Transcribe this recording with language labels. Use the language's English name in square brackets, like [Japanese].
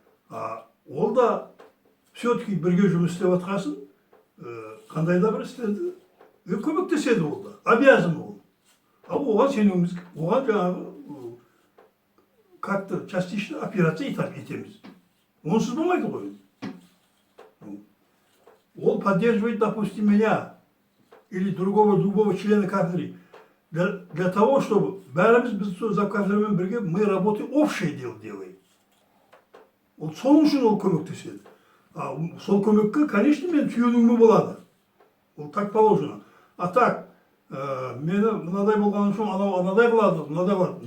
[Kazakh] Ол да [Russian] все-таки [Kazakh] бірге жұмыс істеп жатқасын, қандай да бір істеді, көмектеседі ол да, [Russian] обязан [Kazakh] ол. Оған сенуіміз, оған жаңағы [Russian] как-то частично [Kazakh] операция етеміз. Онсыз болмайды ғой. [Russian] Он поддерживает, допустим, меня или другого любого члена кафедры для того, чтобы [Kazakh] бәріміз за кафедрамен бірге [Russian] мы работаем, общее дело делаем. [Kazakh] Ол соның үшін ол көмектеседі. Сол көмекке, [Russian] конечно, [Kazakh] мен сүйенуіме болады. Ол [Russian] так положено. [Kazakh] А так, мені мынадай болған үшін анадай қылады.